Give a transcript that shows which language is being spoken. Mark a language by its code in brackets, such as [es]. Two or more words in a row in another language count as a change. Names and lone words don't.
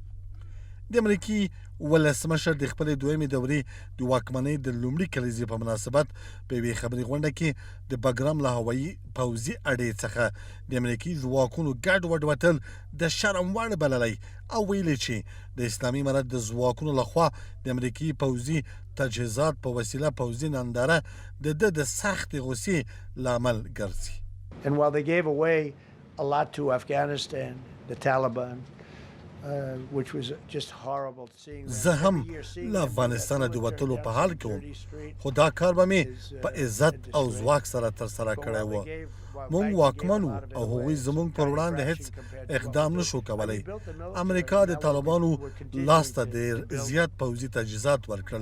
[ps] د امریکي ولسمشر د خپلې دویمې دورې د واکمنۍ د لومړي کلیزې په مناسبت په یوې خبري غونډه کې د بګرام له هوایي پوځي اډې څخه د امریکي ځواکونو ګډوډ وتل د شرم وړ بللی او ویلي چې د اسلامي امارت د ځواکونو لخوا د امریکي پوځي تجهیزات په وسیله پوځي ننداره د ده د سختې غوسې لامل ګرځي. [en] And while they gave away a lot to Afghanistan, the Taliban, which was just horrible seeing them. [ps] زه هم له افغانستانه د وتلو په حال کې وم خو دا کار به مې په عزت او ځواک سره ترسره کړی و. موږ واکمن وو او هغوی زموږ پر وړاندې هیڅ اقدام نشو کولی. امریکا د طالبانو لاس ته ډېر زیات پوځي تجهیزات ورکړل.